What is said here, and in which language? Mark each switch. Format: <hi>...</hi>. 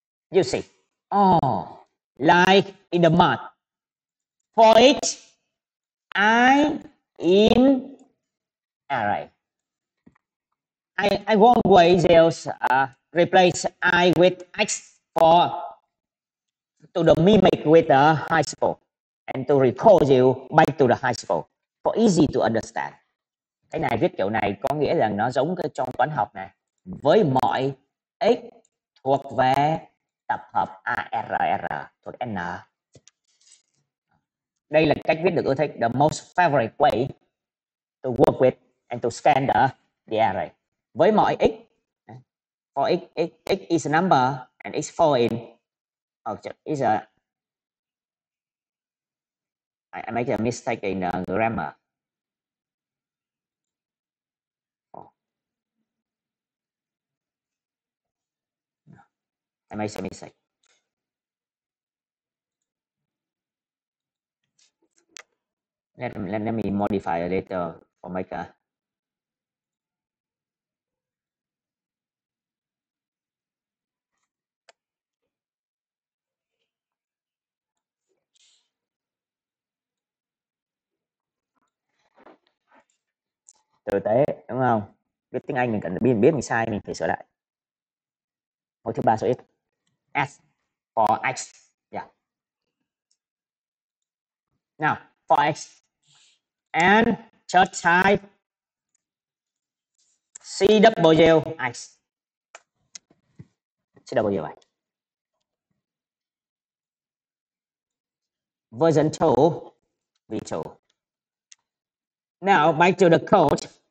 <en>You see, oh, like in the math, for each I in array. I won't always replace I with X to the mimic with the high school and to recall you back to the high school for easy to understand.</en> <vi>Cái này viết kiểu này có nghĩa là nó giống cái trong toán học này, với mọi x thuộc về tập hợp ARR thuộc N. Đây là cách viết được ưa thích,</vi> <en>the most favorite way to work with and to scan the array.</en> <vi>Với mọi x,</vi> <en>for x is a number and x foreign is a, I make a mistake in grammar. I make a mistake. Let me modify a little for make a</en> <vi>tử tế, đúng không? Viết tiếng Anh mình cần biết mình sai mình phải sửa lại. Hồi thứ ba số x,</vi> <en>s for x, yeah. Now for x and chart type CWX. CWX. Version 2, V2. Now back to the code.</en>